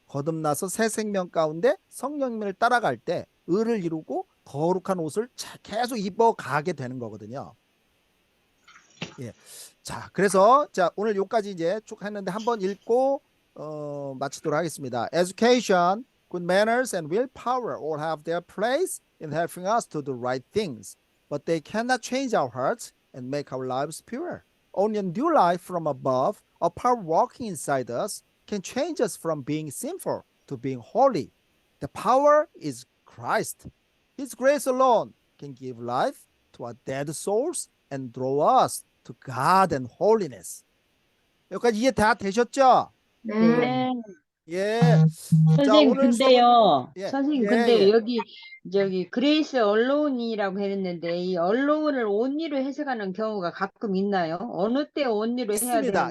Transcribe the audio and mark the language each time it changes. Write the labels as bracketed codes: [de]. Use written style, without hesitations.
[ko] 거듭나서 새 생명 가운데 성령님을 따라갈 때 의를 이루고 거룩한 옷을 계속 입어가게 되는 거거든요. 예. 자, 그래서 자, 오늘 여기까지 이제 쭉 했는데 한번 읽고 마치도록 하겠습니다. [en] Education, good manners, and willpower all have their place in helping us to do right things, but they cannot change our hearts and make our lives pure. Only a new life from above, a power walking inside us, can change us from being sinful to being holy. The power is Christ. His grace alone can give life to our dead souls and draw us to God and holiness. [ko] 여기까지 이해 다 되셨죠? 네. 네. 예. 자, 선생님, 오늘 근데요. 예, 선생님, 예, 근데 예. 여기, 그레이스 언론이라고 했는데, 이 언론을 온리로 해석하는 경우가 가끔 있나요? 어느 때 온리로 해야 있습니다.